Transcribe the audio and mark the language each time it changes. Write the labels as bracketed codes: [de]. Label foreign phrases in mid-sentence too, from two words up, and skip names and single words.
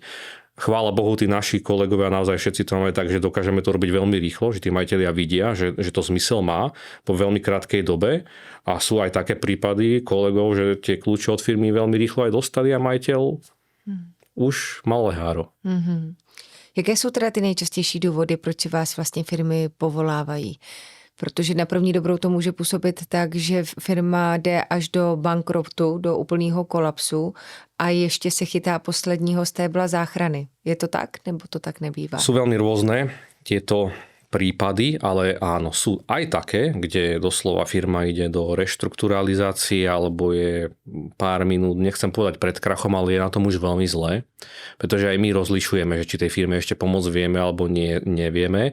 [sk] Chvála Bohu, tí naši kolegovia naozaj všetci to máme tak, že dokážeme to robiť veľmi rýchlo, že tí majitelia vidia, že to zmysel má po veľmi krátkej dobe a sú aj také prípady kolegov, že tie kľúče od firmy veľmi rýchlo aj dostali a majiteľ už mal leháro. [cs] Jaké jsou teda ty nejčastější důvody, proč vás vlastně firmy povolávají? Protože na první dobrou to může působit tak, že firma jde až do bankrotu, do úplného kolapsu a ještě se chytá posledního stébla záchrany. Je to tak, nebo to tak nebývá? [sk] Sú veľmi rôzne tieto prípady, ale áno, sú aj také, kde doslova firma ide do reštrukturalizácie alebo je pár minút, nechcem povedať pred krachom, ale je na tom už veľmi zle, pretože aj my rozlišujeme, že či tej firme ešte pomôcť vieme alebo nie, nevieme.